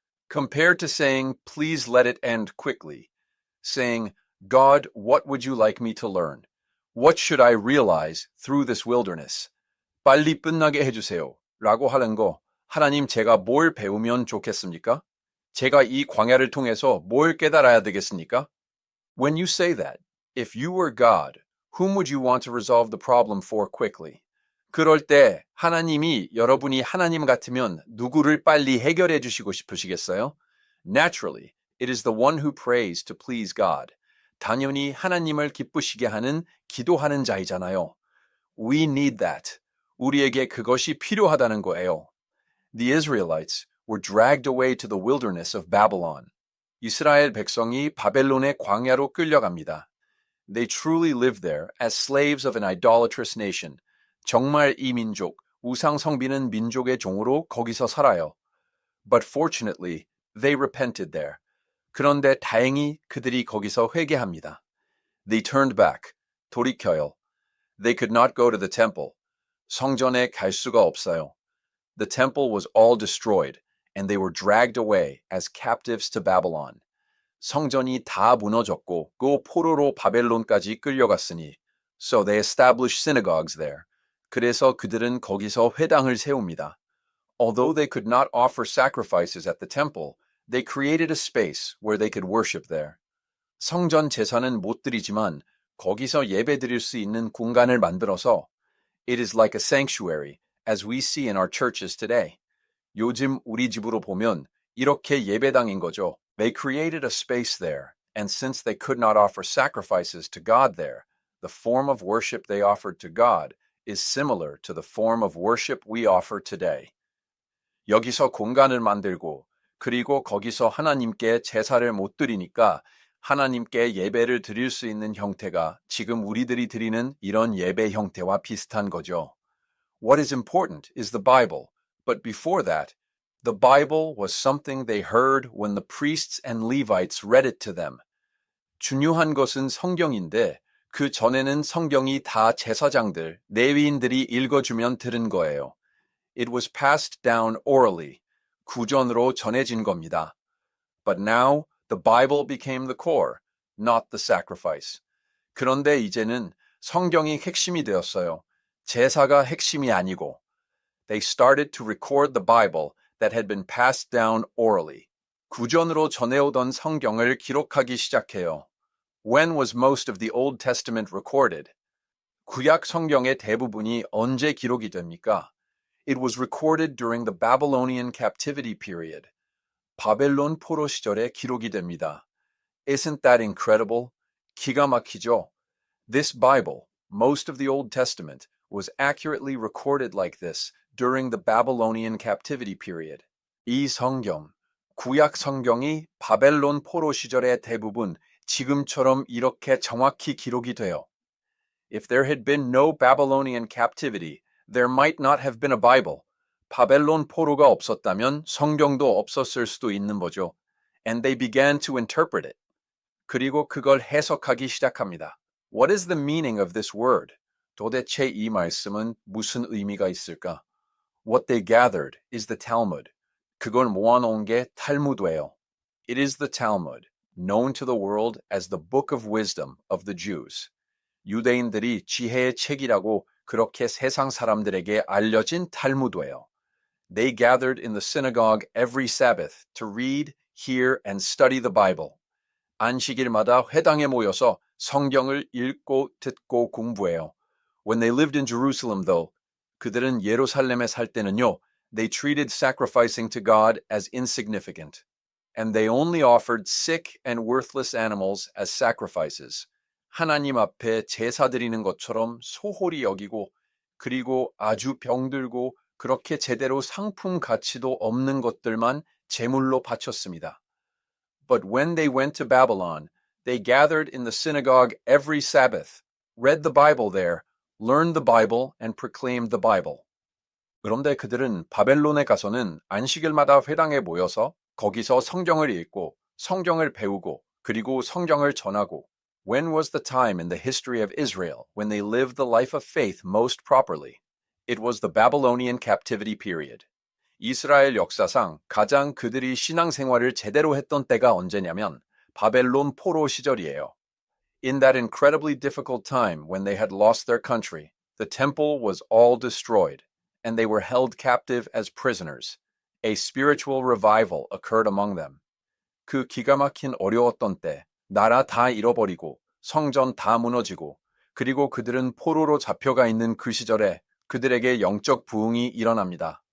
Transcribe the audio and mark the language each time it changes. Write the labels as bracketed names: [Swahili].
[English] Compared to saying, please let it end quickly. Saying, God, what would you like me to learn? What should I realize through this wilderness? [Korean] 빨리 끝나게 해주세요. 라고 하는 거, 하나님 제가 뭘 배우면 좋겠습니까? 제가 이 광야를 통해서 뭘 깨달아야 되겠습니까? [English] When you say that, if you were God, whom would you want to resolve the problem for quickly? [Korean] 그럴 때 하나님이 여러분이 하나님 같으면 누구를 빨리 해결해 주시고 싶으시겠어요? [English] Naturally, it is the one who prays to please God. [Korean] 당연히 하나님을 기쁘시게 하는 기도하는 자이잖아요. [English] We need that. [Korean] 우리에게 그것이 필요하다는 거예요. [English] The Israelites were dragged away to the wilderness of Babylon. [Korean] 이스라엘 백성이 바벨론의 광야로 끌려갑니다. [English] They truly lived there as slaves of an idolatrous nation. [Korean] 정말 이 민족, 우상 성비는 민족의 종으로 거기서 살아요. [English] But fortunately, they repented there. [Korean] 그런데 다행히 그들이 거기서 회개합니다. [English] They turned back. [Korean] 돌이켜요. [English] They could not go to the temple. [Korean] 성전에 갈 수가 없어요. [English] The temple was all destroyed, and they were dragged away as captives to Babylon. [Korean] 성전이 다 무너졌고 그 포로로 바벨론까지 끌려갔으니 [English] so they established synagogues there. [Korean] 그래서 그들은 거기서 회당을 세웁니다. [English] Although they could not offer sacrifices at the temple, they created a space where they could worship there. [Korean] 성전 제사는 못 드리지만 거기서 예배 드릴 수 있는 공간을 만들어서 [English] It is like a sanctuary, as we see in our churches today. [Korean] 요즘 우리 집으로 보면 이렇게 예배당인 거죠. [English] They created a space there, and since they could not offer sacrifices to God there, the form of worship they offered to God is similar to the form of worship we offer today. [Korean] 여기서 공간을 만들고 그리고 거기서 하나님께 제사를 못 드리니까 하나님께 예배를 드릴 수 있는 형태가 지금 우리들이 드리는 이런 예배 형태와 비슷한 거죠. [English] What is important is the Bible, but before that, the Bible was something they heard when the priests and Levites read it to them. [Korean] 중요한 것은 성경인데 그 전에는 성경이 다 제사장들, 레위인들이 읽어주면 들은 거예요. [English] It was passed down orally, [Korean] 구전으로 전해진 겁니다. [English] But now, the Bible became the core, not the sacrifice. [Korean] 그런데 이제는 성경이 핵심이 되었어요. 제사가 핵심이 아니고. [English] They started to record the Bible that had been passed down orally. [Korean] 구전으로 전해오던 성경을 기록하기 시작해요. [English] When was most of the Old Testament recorded? [Korean] 구약 성경의 대부분이 언제 기록이 됩니까? [English] It was recorded during the Babylonian captivity period. [Korean] 바벨론 포로 시절에 기록이 됩니다. [English] Isn't that incredible? [Korean] 기가 막히죠? [English] This Bible, most of the Old Testament, was accurately recorded like this during the Babylonian captivity period. [Korean] 이 성경, 구약 성경이 바벨론 포로 시절의 대부분 지금처럼 이렇게 정확히 기록이 돼요. [English] If there had been no Babylonian captivity, there might not have been a Bible. [Korean] 바벨론 포로가 없었다면 성경도 없었을 수도 있는 거죠. [English] And they began to interpret it. [Korean] 그리고 그걸 해석하기 시작합니다. [English] What is the meaning of this word? [Korean] 도대체 이 말씀은 무슨 의미가 있을까? [English] What they gathered is the Talmud. [Korean] 그걸 모아놓은 게 탈무드예요. [English] It is the Talmud, known to the world as the Book of Wisdom of the Jews. [Korean] 유대인들이 지혜의 책이라고 그렇게 세상 사람들에게 알려진 탈무드예요. [English] They gathered in the synagogue every Sabbath to read, hear, and study the Bible. [Korean] 안식일마다 회당에 모여서 성경을 읽고 듣고 공부해요. [English] When they lived in Jerusalem, though, [Korean] 그들은 예루살렘에 살 때는요, [English] they treated sacrificing to God as insignificant, and they only offered sick and worthless animals as sacrifices. [Korean] 하나님 앞에 제사 드리는 것처럼 소홀히 여기고, 그리고 아주 병들고 그렇게 제대로 상품 가치도 없는 것들만 제물로 바쳤습니다. [English] But when they went to Babylon, they gathered in the synagogue every Sabbath, read the Bible there, learned the Bible, and proclaimed the Bible. [Korean] 그런데 그들은 바벨론에 가서는 안식일마다 회당에 모여서 거기서 성경을 읽고 성경을 배우고 그리고 성경을 전하고 [English] When was the time in the history of Israel when they lived the life of faith most properly? It was the Babylonian captivity period. [Korean] 이스라엘 역사상 가장 그들이 신앙생활을 제대로 했던 때가 언제냐면 바벨론 포로 시절이에요. [English] In that incredibly difficult time when they had lost their country, the temple was all destroyed, and they were held captive as prisoners. A spiritual revival occurred among them. [Korean] 그 기가 막힌 어려웠던 때, 나라 다 잃어버리고, 성전 다 무너지고, 그리고 그들은 포로로 잡혀가 있는 그 시절에 그들에게 영적 부흥이 일어납니다.